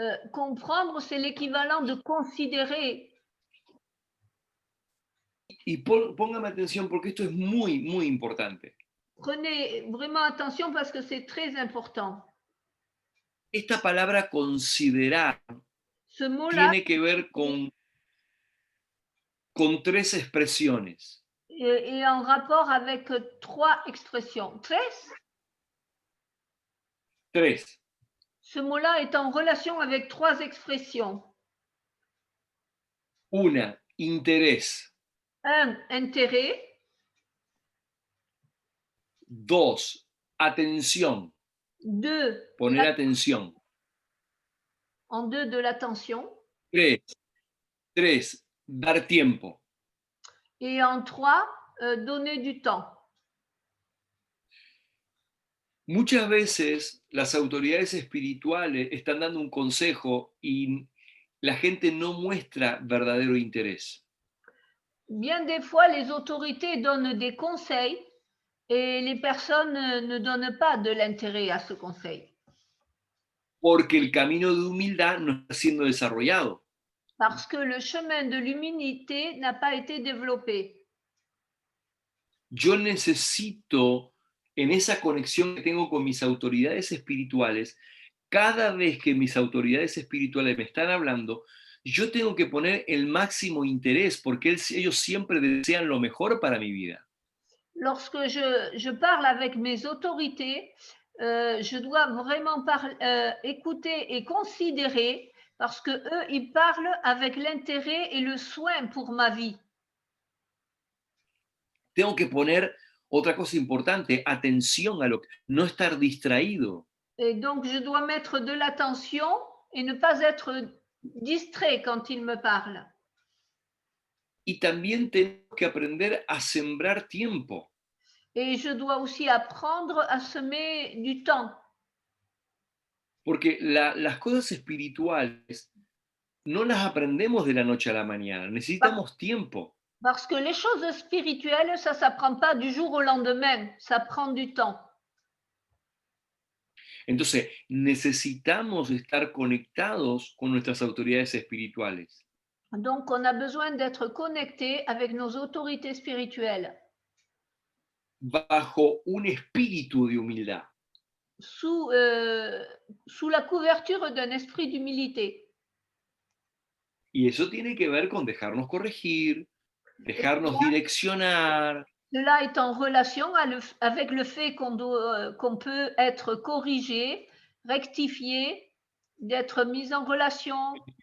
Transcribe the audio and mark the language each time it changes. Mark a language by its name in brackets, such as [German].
[French] Comprendre, c'est l'équivalent de considérer. [Spanish] Y póngame atención porque esto es muy, muy importante. [French] Prenez vraiment attention parce que c'est très important. [Spanish] Esta palabra considerar [French] Ce mot-là [Spanish] tiene que ver con tres expresiones. [French] est en rapport avec 3 expressions. [Spanish] Tres. [French] Ce mot-là est en relation avec 3 expressions. [Spanish] Una, interés. [French] 1, intérêt. [Spanish] 2, atención. 2, Poner atención. [French] en 2, de l'attention. [Spanish] 3, dar tiempo. [French] Et en 3, donner du temps. [Spanish] Muchas veces las autoridades espirituales están dando un consejo y la gente no muestra verdadero interés. [French] Bien des fois, les autorités donnent des conseils et les personnes ne donnent pas de l'intérêt à ce conseil. [Spanish] Porque el camino de humildad no está siendo desarrollado. [French] parce que le chemin de l'humilité n'a pas été développé. [Spanish] Yo necesito, en esa conexión que tengo con mis autoridades espirituales, cada vez que mis autoridades espirituales me están hablando, yo tengo que poner el máximo interés porque ellos siempre desean lo mejor para mi vida. [French] Lorsque je parle avec mes autorités, je dois vraiment écouter et considérer parce que eux, ils parlent avec l'intérêt et le soin pour ma vie. [Spanish] Tengo que poner otra cosa importante, atención a lo que, no estar distraído. [French] Et donc, je dois mettre de l'attention et ne pas être distrait quand ils me parlent. [Spanish] Y también tenemos que aprender a sembrar tiempo. [French] Et je dois aussi apprendre à semer du temps. [Spanish] Porque las cosas espirituales no las aprendemos de la noche a la mañana, necesitamos tiempo. [French] Parce que les choses spirituelles, ça ne s'apprend pas du jour au lendemain, ça prend du temps. [Spanish] Entonces, necesitamos estar conectados con nuestras autoridades espirituales. [French] Donc, on a besoin d'être connecté avec nos autorités spirituelles [Spanish] Bajo un espíritu de humildad. [French] sous, sous la couverture d'un esprit d'humilité. [Spanish] Y eso tiene que ver con dejarnos corregir, dejarnos direccionar. [French] Cela est en relation avec le fait qu'on peut être corrigé, rectifié, d'être mis en relation,